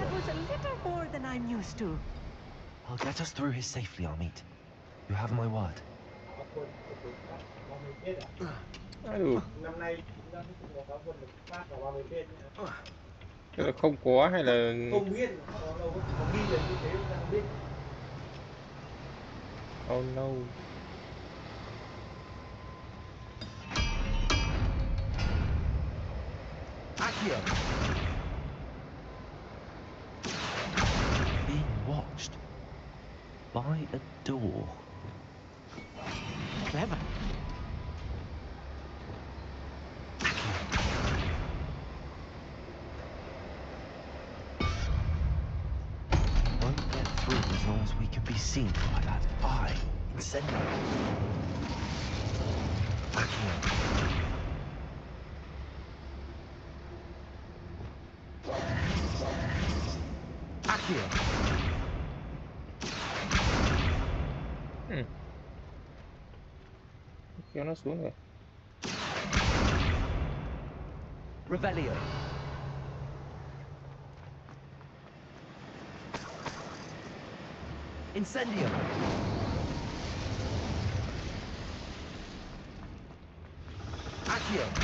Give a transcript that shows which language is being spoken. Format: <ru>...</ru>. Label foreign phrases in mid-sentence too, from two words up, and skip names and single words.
<en>That was a little more than I'm used to. I'll get us through here safely, Amit. You have my word.</en> <vi>đủ. Năm nay chúng ta cũng có giáo quân được phát vào 30 tên nhá. Tức là không có hay là Không biết, đâu có ghi là như thế chúng ta không biết.</vi> <en>oh no. Accio. Being watched by a door. Clever. Won't get through as long as we can be seen by that eye. Incendio. Accio. Accio.</en> <vi>Kéo nó xuống rồi.</vi> <en>Revelio. Incendio. Accio.</en>